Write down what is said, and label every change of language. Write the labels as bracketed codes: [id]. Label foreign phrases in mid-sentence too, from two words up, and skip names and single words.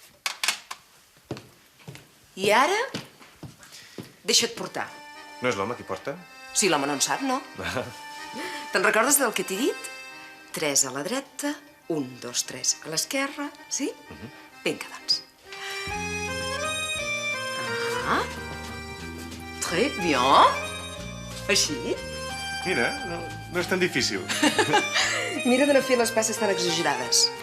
[ca] I ara, deixa't portar. No és l'home qui porta? Si l'home no en sap, no? Te'n recordes del que t'he dit? 3 a la dreta, 1, 2, 3 a l'esquerra, sí? Vinga, doncs. [fr] Ah, très bien. [ca] Així? Mira, no és tan difícil. Mira de no fer les passes tan exagerades.